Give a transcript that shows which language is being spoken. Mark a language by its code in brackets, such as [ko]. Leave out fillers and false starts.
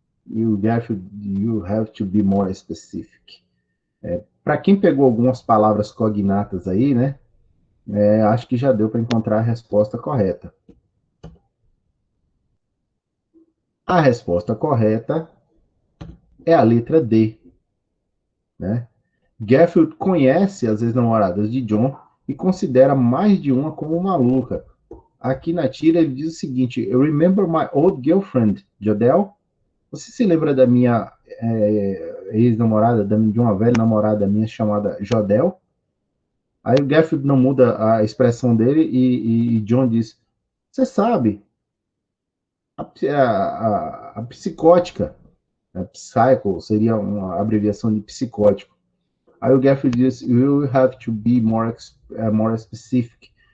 [en] You have to be more specific. [pt] Para quem pegou algumas palavras cognatas aí, né? Acho que já deu para encontrar a resposta correta. A resposta correta é a letra D, né? Garfield conhece as ex-namoradas de John e considera mais de uma como maluca. Aqui na tira ele diz o seguinte: [en] "I remember my old girlfriend, Jodelle. [pt] Você se lembra da minha ex-namorada, de uma velha namorada minha chamada Jodelle?" Aí o Garfield não muda a expressão dele e John diz: "Você sabe, a psicótica, a psycho seria uma abreviação de psicótico." Aí o Garfield diz: [en] "You will have to be more specific."